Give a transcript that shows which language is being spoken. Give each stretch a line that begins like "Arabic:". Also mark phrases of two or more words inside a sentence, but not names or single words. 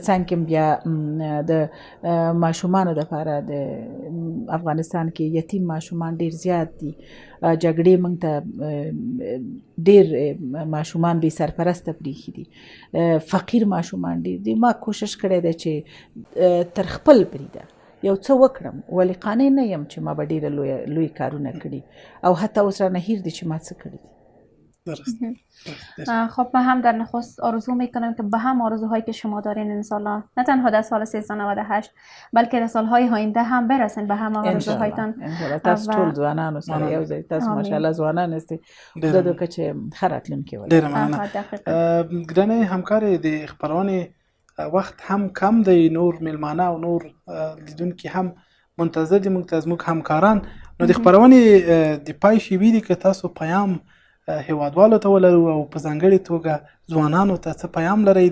Pashto: څنګ کې بیا د ماشومانو دپاره د افغانستان کې یتیم ماشومان ډېر زیات دي جګړې موږ ته ډېر ماشومان بې سرپرسته پرېښي دي فقیر ماشومان ډېر دي ما کوشش کړی دی چې تر خپل بریده یو څه وکړم ولی قانع نه یم چې ما به ډېره لوی کارونه کړي او حتی اوس رانه هیر دي چې ما څه کړي دي
Persian: خب ما هم در نخست آرزو میکنم که به هم آرزوهایی که شما دارین انشالله نه تنها در سال 1398 بلکه در سالهای آینده هم برسن به هم آرزوهایتان
Pashto: انشالله تاسو ټول ځوانانو سره یو ځای تاسو ماشاءالله ځوانان استئ زه دوکه چې ښه راتلونکی ولرئ ډېره مننه ګرانې همکارې د خپرونې وخت هم کم دی نور میلمانه او نور لیدونکي هم منتظر دي موږ ته زموږ همکاران. نو د خپرونې د پای شیبې دي که تاسو پیام هیوادوالو ته ولرو او په ځانګړې توګه ځوانانو ته څه پیام لرئ؟